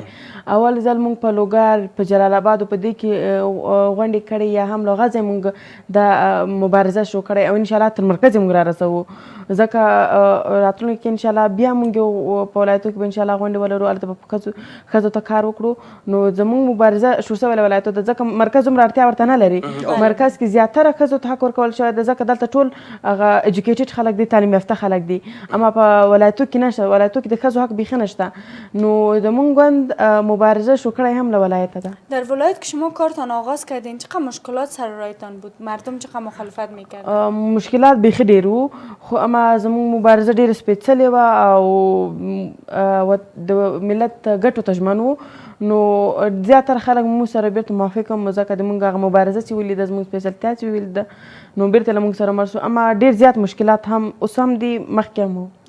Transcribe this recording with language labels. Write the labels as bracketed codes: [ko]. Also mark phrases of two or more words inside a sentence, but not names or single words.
[ps] اول ځل مونږ په لوګر په جلال آباد په دې کې غونډې کړې یا هم له غځې مونږ دا مبارزه شروع کړی او انشاءالله تر مرکز یې مونږ را رسوو ځکه راتلونکي کې انشاءالله بیا مونږ په ولایتو کې به انشاءالله غونډې ولرو هلته به ښځو ته کار وکړو نو زمونږ مبارزه شروع سوې له ولایتو ده ځکه مرکز دومره اړتیا ورته نه لري. مرکز کې زیاتره ښځو ته حق ورکول شوی ده ځکه دلته ټول هغه ایجوکیټډ خلک دي تعلیم یافته خلک دي اما په ولایتو کې نشته ولایتو کې د ښځو حق بیخي نشته نو زمونږ ګوند مبارزه شروع کړی هم له ولایته ده. [fa] در ولایت که شما کارتان آغاز کردین چقدر مشکلات سر رایتان بود؟ مردم چقدر مخالفت میکردن؟ [ps] مشکلات بیخي ډېر وو خو اما زمونږ مبارزه ډېره سپېڅلې وه او د ملت ګټو ته ژمن وو نو زیاتره خلک موږ سره بیرته موافق هم ځکه د موږ هغه مبارزه چې ولیده زموږ سپېڅلتیا چې ولیده نو بیرته له موږ سره مړ شو اما ډېر زیات مشکلات هم اوس هم دي مخکې هم وو.